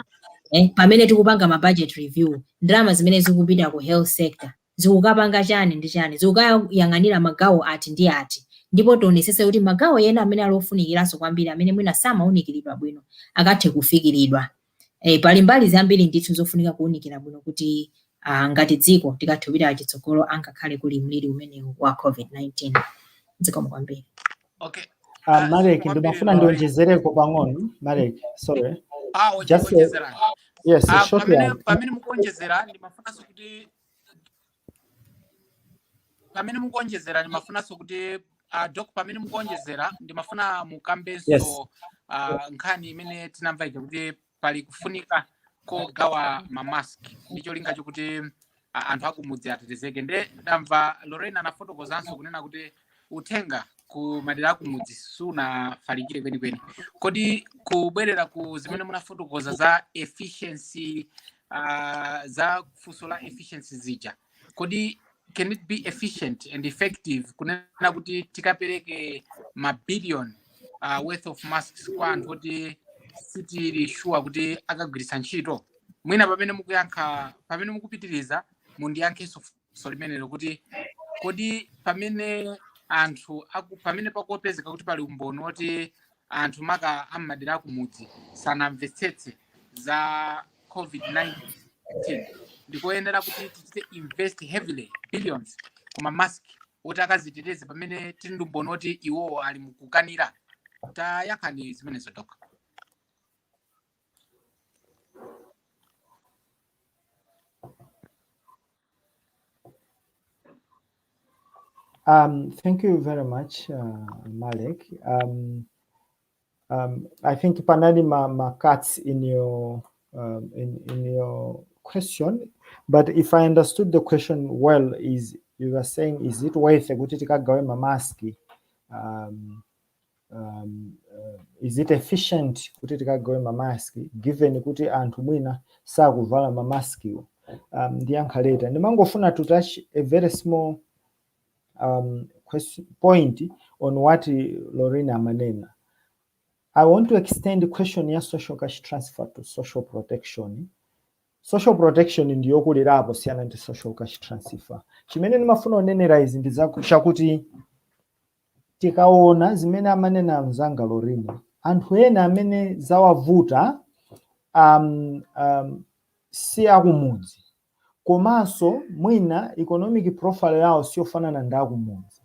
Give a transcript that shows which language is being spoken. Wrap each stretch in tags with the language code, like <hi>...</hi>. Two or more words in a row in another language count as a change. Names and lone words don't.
<ny>Pamene tikupanga ma</ny> <en>budget review,</en> <ny>ndalama zimene zikupita ku</ny> <en>health sector</en> <ny>zikukapanga chani ndi chani, zikukayang'anira magawo ati ndi ati, ndipo tionesese kuti magawo ena amene alofunikiranso kwambiri amene mwina samawunikiridwa bwino akathe kufikiridwa. Pali mbali zambiri ndithu zofunika kuwunikira bwino kuti ngati dziko tikathe kupita chitsogolo angakhale kuli mliri umenewu wa COVID-19. Dzikomo kwambiri. Okay. Marek, ndimafuna ndionjezereko pang'ono.</ny> <en>Marek, sorry. Just yes, shortly.</en> <ny>Pamene mukuonjezera ndimafunanso kuti Doc, pamene mukuonjezera ndimafuna mukambenso nkhani imene tinamva ija kuti pali kufunika kogawa mamaski ndi cholinga chokuti anthu akumudzi atetezeke. Nde ndamva Lauryn anafotokozanso kunena kuti uthenga ku madera akumudzi sunafalikire kwenikweni. Kodi kubwerera ku zimene munafotokoza za efficiency, za funso la efficiency zija, kodi</ny> <en>can it be efficient and effective</en> <ny>kunena kuti tikapereke mabillion</ny> <en>worth of masks</en> <ny>kwa anthu kuti sitili sure kuti akagwiritsa ntchito? Mwina pamene mukupitiriza mundiyankhenso funso limenelo kuti kodi pamene anthu pamene pakopezeka kuti pali umboni woti anthu maka am'madera akumudzi sanamvetsetse za COVID-19 ndikoyenera kuti tichite</ny> <en>invest heavily</en> <ny>billions kuma mask oti akaziteteze pamene tili ndi umboni woti iwowo ali mukukanira? Tayankhani zimenezo Doc.</ny> <en>Thank you very much, Malek. I think</en> <ny>panali ma</ny> <en>cuts in your question, but if I understood the question well, is you were saying, is it worth</en> <ny>kuti tikagawe mamaski?</ny> <en>Is it efficient</en> <ny>kuti tikagawe mamaski given kuti anthu mwina sakuvala mamaski? Ndiyankha later.</ny> <en>Ndimangofuna to touch a very small point on what Lauryn amanena. I want to extend the question ya social cash transfer to social protection. Social protection</en> <ny>ndiyo kulirapo siyana ndi</ny> <en>social cash transfer.</en> <ny>Chimene ndimafuna unenera izi ndi chakuti tikaona zimene amanena mzanga Lauryn, anthu ena amene zawavuta si akumudzi, komanso mwina</ny> <en>economic profile</en> <ny>yawo siyofanana ndi akumudzi.</ny>